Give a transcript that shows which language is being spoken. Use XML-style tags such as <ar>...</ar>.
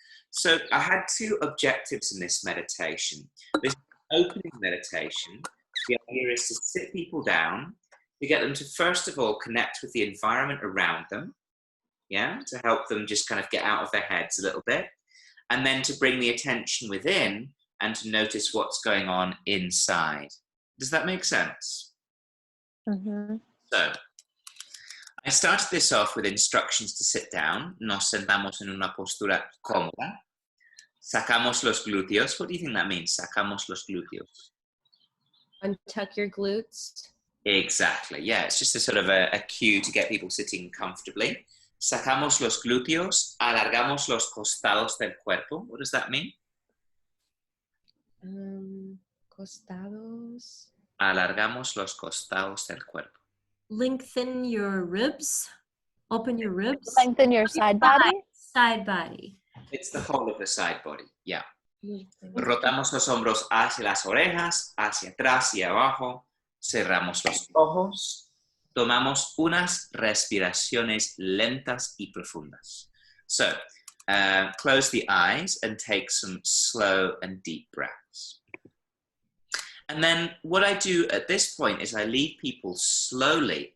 <en>So I had 2 objectives in this meditation. This opening meditation, the idea is to sit people down, to get them to first of all connect with the environment around them, yeah, to help them just kind of get out of their heads a little bit, and then to bring the attention within and to notice what's going on inside. Does that make sense? Mm-hmm. So, I started this off with instructions to sit down.</en> <es>Nos sentamos en una postura cómoda. Sacamos los glúteos.</es> <en>What do you think that means?</en> <es>Sacamos los glúteos.</es> <en>Untuck your glutes. Exactly. Yeah, it's just a sort of a cue to get people sitting comfortably.</en> <es>Sacamos los glúteos. Alargamos los costados del cuerpo.</es> <en>What does that mean?</en> <es>Costados. Alargamos los costados del cuerpo.</es> <en>Lengthen your ribs. Open your ribs. Lengthen your side body. Side body. It's the whole of the side body, yeah.</en> <es>Rotamos los hombros hacia las orejas, hacia atrás y abajo. Cerramos los ojos. Tomamos unas respiraciones lentas y profundas.</es> <en>So, close the eyes and take some slow and deep breaths. And then what I do at this point is I lead people slowly.</en>